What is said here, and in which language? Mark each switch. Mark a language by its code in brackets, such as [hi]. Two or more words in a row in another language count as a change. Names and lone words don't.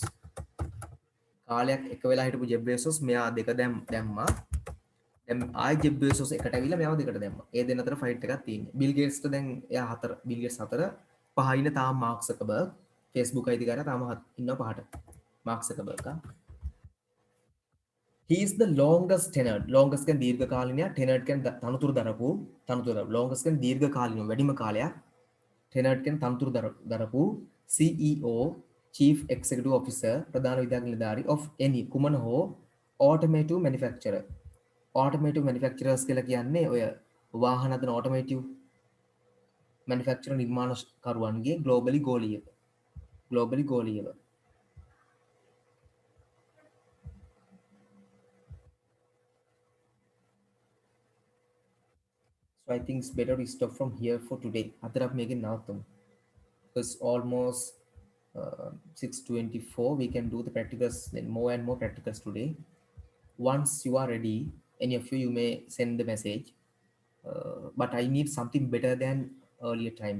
[si] කාලයක් එක වෙලා හිටපු ජෙෆ් බේසොස් මෙයා දෙක දැම්මා. දැන් ආයි ජෙෆ් බේසොස් එකට ඇවිල්ලා මෙයාව දෙකට දැම්මා. ඒ දෙන්න අතර ෆයිට් එකක් තියෙන්නේ. බිල් ගේට්ස්ට දැන් එයා හතර බිල් ගේට්ස් හතර පහ ඉන්න තාම මාක් සකබර්ග් Facebook අයිතිකාරයා තාම ඉන්නවා පහට. [en] මාක් සකබර්ග් he is the longest tenured longest [si] කියන්නේ දීර්ඝ කාලිනයා [en] tenured [si] කියන්නේ තනතුරු දරපු longest කියන්නේ දීර්ඝ කාලිනව වැඩිම කාලයක් tenured කියන්නේ තනතුරු දරපු [en] CEO chief executive officer [si] ප්‍රධාන විධායක නිලධාරී [en] of any [si] කුමන හෝ [en] automotive manufacturers [si] කියලා කියන්නේ ඔය වාහන හදන [en] automotive manufacturer නිර්මාණකරුවන්ගේ globally ගෝලීයව So I think it's better we stop from here for today. [si] අදට අපි මේකෙන් නවත්තමු. [en] Because almost 6:24 we can do the practicals, then more and more practicals today. Once you are ready, any of you may send the message. But I need something better than earlier times.